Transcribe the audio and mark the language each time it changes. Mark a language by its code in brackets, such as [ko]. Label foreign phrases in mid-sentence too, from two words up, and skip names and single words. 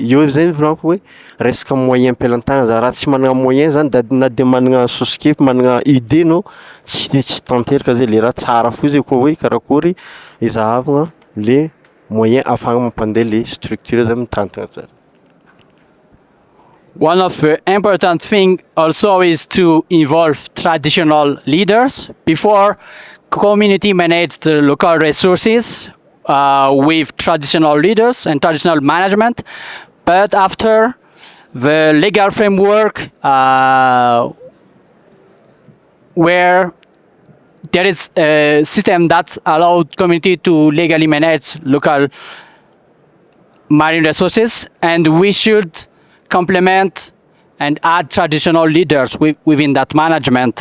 [mg] Eo zay volaniko hoe resaka moyen am-pelantagna za raha tsy managna moyen zany na de managna sosikefy managna idée anao tsy tanteraka zay le raha tsara fo zay koa hoe karakory izahavagna le moyen ahafahana mampandeha le structure zay mitantagna tsara. [en] One of the important thing also is to involve traditional leaders. Before, community manage the local resources with traditional leaders and traditional management. But after the legal framework where there is a system that allowed community to legally manage local marine resources, and we should complement and add traditional leaders within that management.